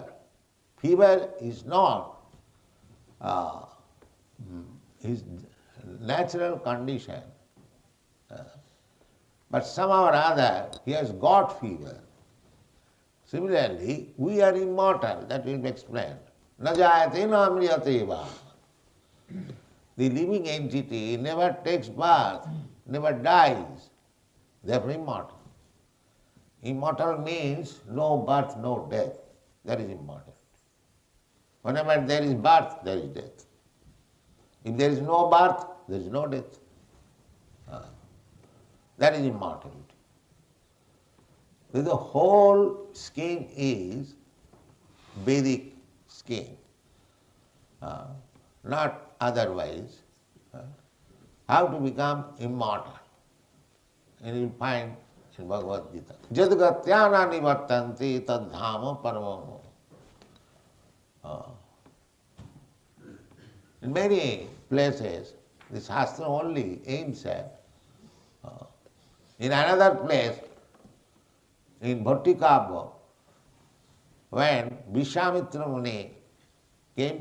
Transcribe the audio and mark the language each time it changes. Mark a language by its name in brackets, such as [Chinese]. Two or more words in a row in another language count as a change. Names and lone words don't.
[English] Fever is not his natural condition. But somehow or other he has got fever. Similarly, we are immortal, that will be explained. [Sanskrit] Na jayate na amriyate va. [English] The living entity never takes birth, never dies. Therefore immortal. Immortal means no birth, no death. That is immortal. Whenever there is birth, there is death. If there is no birth, there is no death. That is immortality. The whole scheme is Vedic scheme, not otherwise. How to become immortal. And you will find in Bhagavad Gita. [Sanskrit] Jadgatyana nivartanti tadhama paramamo. [English] In many places, the Shastra only aims at. In another place, in Bhattikabha, when Vishwamitra Muni came